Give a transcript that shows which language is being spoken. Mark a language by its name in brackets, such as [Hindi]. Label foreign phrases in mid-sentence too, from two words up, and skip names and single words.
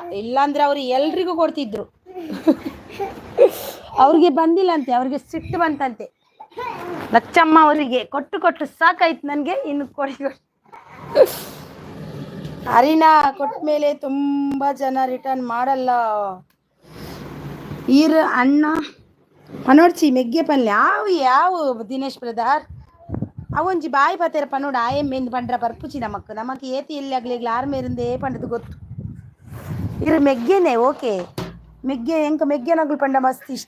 [Kannada] ಇಲ್ಲಾಂದ್ರೆ ಅವ್ರು ಎಲ್ರಿಗೂ ಕೊಡ್ತಿದ್ರು. ಅವ್ರಿಗೆ ಬಂದಿಲ್ಲಂತೆ, ಅವ್ರಿಗೆ ಸಿಟ್ಟು ಬಂತಂತೆ. ಲಚ್ಚಮ್ಮ ಅವರಿಗೆ ಕೊಟ್ಟು ಸಾಕಾಯ್ತು ನನಗೆ, ಇನ್ನು ಕೊಡಿ. ಅರಿನಾ ಕೊಟ್ಟ ಮೇಲೆ ತುಂಬ ಜನ ರಿಟರ್ನ್ ಮಾಡಲ್ಲ. [Tulu] ಅಣ್ಣ ಪನೋಡ್ಚಿ ಮೆಗ್ಗೆ ಪಲ್ಯ ಯಾವ ದಿನೇಶ್ ಬ್ರದರ್ ಅವೊಂಜಿ ಬಾಯಿ ಪತ್ತೇರ ಪನೋಡ ಆಯಮ್ಮೆಂದು ಪಂಡ್ರ ಬರ್ಪುಚಿ ನಮಕ್ ಏತಿ ಎಲ್ಲಿ ಆಗ್ಲಿಗ್ಲ ಆರ್ಮೇರಿಂದೇ ಪಂಡದು ಗೊತ್ತು. ಮೆಗ್ಗೆನೆ ಓಕೆ. ಎಂಕ ಮೆಗ್ಗೆ ನಗಲು ಪಂಡ ಮಸ್ತ್ ಇಷ್ಟ.